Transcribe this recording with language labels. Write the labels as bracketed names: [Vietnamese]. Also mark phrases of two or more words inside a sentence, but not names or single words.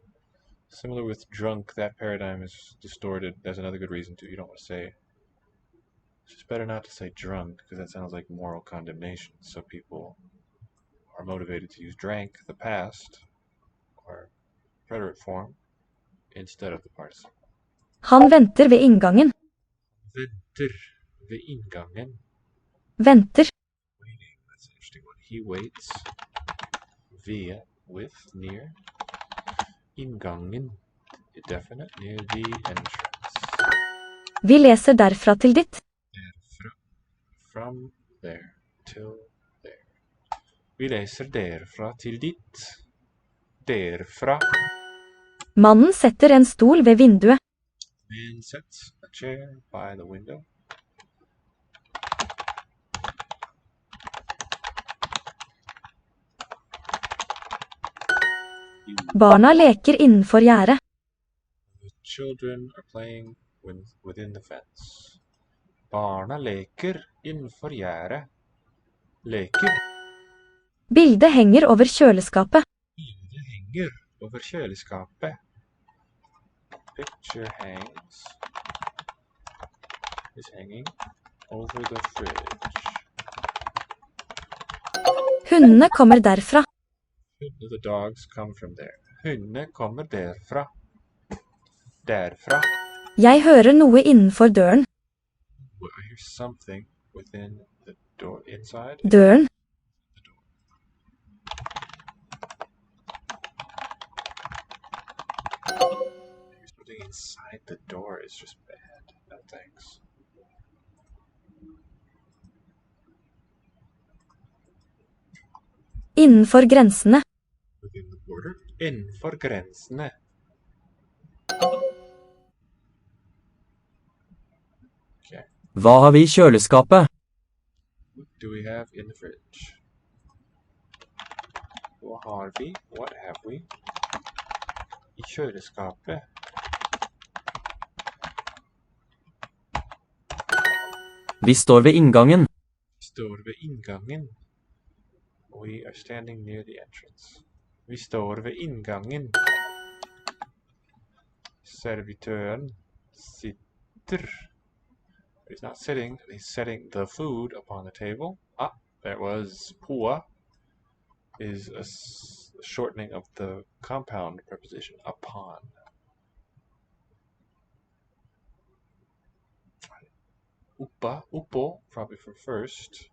[English] Similar with drunk, that paradigm is distorted. There's another good reason too. You don't want to say. It's just better not to say drunk because that sounds like moral condemnation. So people are motivated to use drank, the past, or preterite form, instead of the participle. [Norwegian] Han venter ved inngangen. Venter ved inngangen. Venter. [English] Waiting, that's an interesting one. He waits. Ved, with, near. Inngangen, definite, near the entrance. [Norwegian] Vi leser derfra til ditt. Derfra, [English] from there, till there. [Norwegian] Vi leser derfra til ditt. Derfra. Mannen setter en stol ved vinduet. [English] Man sets a chair by the window. [Norwegian] Barna leker innenfor gjerdet. [English] The children are playing within the fence. [Norwegian] Barna leker innenfor gjerdet. Leker. Bildet henger over kjøleskapet. Bildet henger over kjøleskapet. [English] Picture is hanging over the fridge. [Norwegian] Hundene kommer derfra. [English] The dogs come from there. [Norwegian] Hundene kommer derfra. Derfra. Jeg hører noe innenfor døren. [English] I hear something within the door, inside. [Norwegian] Døren. [English] Something inside the door is just bad. No thanks. [Norwegian] Innenfor grensene. [English] Within the border. [Norwegian] Innenfor grensene. Okay. Hva har vi I kjøleskapet? [English] What do we have in the fridge? [Norwegian] Hva har vi? [English] What have we? [Norwegian] I kjøleskapet. Vi står ved inngangen. Står ved inngangen. [English] We are standing near the entrance. [Norwegian] Vi står ved inngangen. Servitøren sitter. [English] He's not sitting, he's setting the food upon the table. Ah, there was pua is a shortening of the compound preposition upon. Uppa, uppo, probably for first.